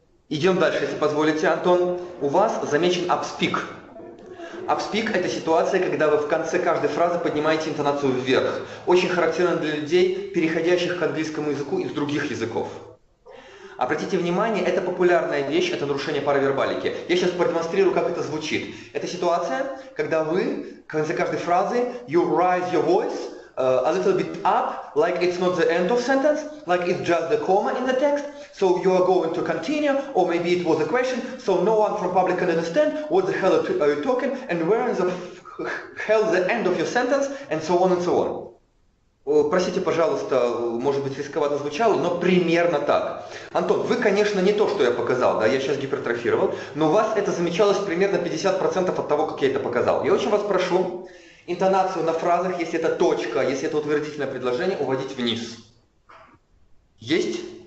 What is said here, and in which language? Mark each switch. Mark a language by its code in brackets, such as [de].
[ru] Идем дальше, если позволите, Антон. У вас замечен upspeak. Upspeak – это ситуация, когда вы в конце каждой фразы поднимаете интонацию вверх. Очень характерно для людей, переходящих к английскому языку из других языков. Обратите внимание, это популярная вещь, это нарушение паравербалики. Я сейчас продемонстрирую, как это звучит. Это ситуация, когда вы в конце каждой фразы [en] you raise your voice a little bit up, like it's not the end of sentence, like it's just the comma in the text. So you are going to continue, or maybe it was a question, so no one from public can understand what the hell are you talking, and where in the hell the end of your sentence, and so on and so on. [ru] Простите, пожалуйста, может быть, рисковато звучало, но примерно так. Антон, вы, конечно, не то, что я показал, да, я сейчас гипертрофировал, но у вас это замечалось примерно 50% от того, как я это показал. Я очень вас прошу интонацию на фразах, если это точка, если это утвердительное предложение, уводить вниз. Есть?